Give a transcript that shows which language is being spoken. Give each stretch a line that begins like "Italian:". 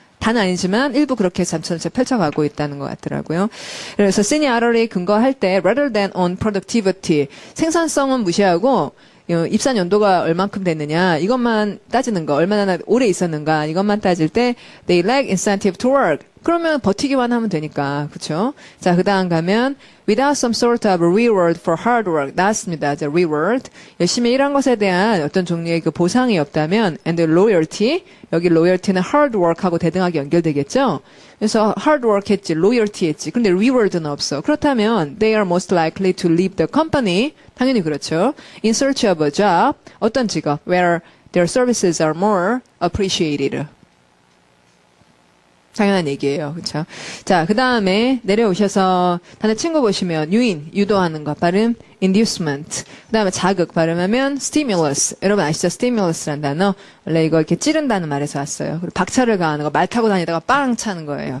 Korean: 단 아니지만 일부 그렇게 전체 펼쳐가고 있다는 것 같더라고요. 그래서 seniority 근거할 때
English: rather than on productivity
Korean: 생산성은 무시하고 입사 연도가 얼만큼 됐느냐 이것만 따지는 거 얼마나 오래 있었는가 이것만 따질 때
English: they lack incentive to work
Korean: 그러면 버티기만 하면 되니까 그렇죠? 자, 그다음 가면
English: without some sort of reward for hard work
Korean: 나왔습니다. 자, reward 열심히 일한 것에 대한 어떤 종류의 그 보상이 없다면
English: and loyalty
Korean: 여기 loyalty는 hard work하고 대등하게 연결되겠죠? 그래서 hard work 했지, loyalty 했지. 근데 reward는 없어. 그렇다면
English: they are most likely to leave the company
Korean: 당연히 그렇죠.
English: in search of a job
Korean: 어떤 직업
English: where their services are more appreciated.
Korean: 당연한 얘기예요. 그렇죠? 자, 그다음에 내려오셔서 다른 친구 보시면 유도하는 것 발음 inducement. 그다음에 자극 발음하면 stimulus. 여러분 아시죠? stimulus라는 단어. 원래 이거 이렇게 찌른다는 말에서 왔어요. 그리고 박차를 가하는 거 말 타고 다니다가 빵 차는 거예요.